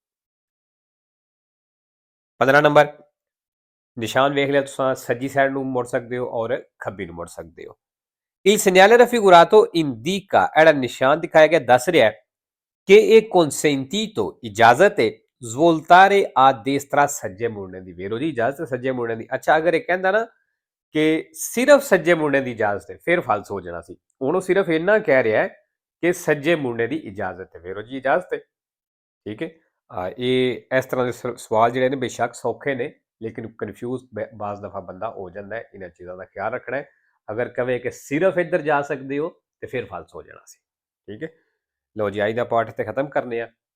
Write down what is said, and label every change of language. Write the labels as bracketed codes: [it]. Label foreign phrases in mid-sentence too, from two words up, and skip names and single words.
[pa] 15 ਨੰਬਰ ਨਿਸ਼ਾਨ ਵੇਖ ਲਿਆ ਤੁਸੀਂ ਸੱਜੀ ਸਾਈਡ ਨੂੰ ਮੁੜ ਸਕਦੇ ਹੋ ਔਰ ਖੱਬੀ ਨੂੰ ਮੁੜ ਸਕਦੇ ਹੋ [it] il segnale raffigurato indica [pa] ਜਿਹੜਾ ਨਿਸ਼ਾਨ ਦਿਖਾਇਆ ਗਿਆ ਦੱਸ ਰਿਹਾ ਹੈ ਕਿ ਇਹ consentito ਇਜਾਜ਼ਤ ਹੈ [it] svoltare a destra [pa] ਸੱਜੇ ਮੁੜਨੇ ਦੀ ਵੇਰੋ ਜੀ ਇਜਾਜ਼ਤ ਸੱਜੇ ਮੁੜਨੇ ਦੀ ਅੱਛਾ ਅਗਰ ਇਹ ਕਹਿੰਦਾ ਨਾ ਕਿ ਸਿਰਫ ਸੱਜੇ ਮੁੜਨੇ ਦੀ ਇਜਾਜ਼ਤ ਹੈ ਫਿਰ ਫਾਲਸ ਹੋ ਜਾਣਾ ਸੀ ਹੁਣ ਉਹ ਸਿਰਫ ਇੰਨਾ ਕਹਿ ਰਿਹਾ ਹੈ ਕਿ ਸੱਜੇ ਮੁੜਨੇ ਦੀ ਇਜਾਜ਼ਤ ਹੈ ਵੇਰੋ ਜੀ ਇਜਾਜ਼ਤ ਹੈ ਠੀਕ ਹੈ ਇਹ ਇਸ ਤਰ੍ਹਾਂ ਦੇ ਸਵਾਲ ਜਿਹੜੇ ਨੇ ਬੇਸ਼ੱਕ ਸੌਖੇ ਨੇ ਲੇਕਿਨ ਕਨਫਿਊਜ਼ ਬਾਜ਼ ਦਫਾ ਬੰਦਾ ਹੋ ਜਾਂਦਾ ਹੈ ਇਹਨਾਂ ਚੀਜ਼ਾਂ ਦਾ ਖਿਆਲ ਰੱਖਣਾ ਹੈ ਅਗਰ ਕਵੇ ਕਿ ਸਿਰਫ ਇੱਧਰ ਜਾ ਸਕਦੇ ਹੋ ਤੇ ਫਿਰ ਫਾਲਸ ਹੋ ਜਾਣਾ ਸੀ ਠੀਕ ਹੈ ਲੋ ਜੀ ਅੱਜ ਦਾ ਪਾਠ ਇੱਥੇ ਖਤਮ ਕਰਨੇ ਆ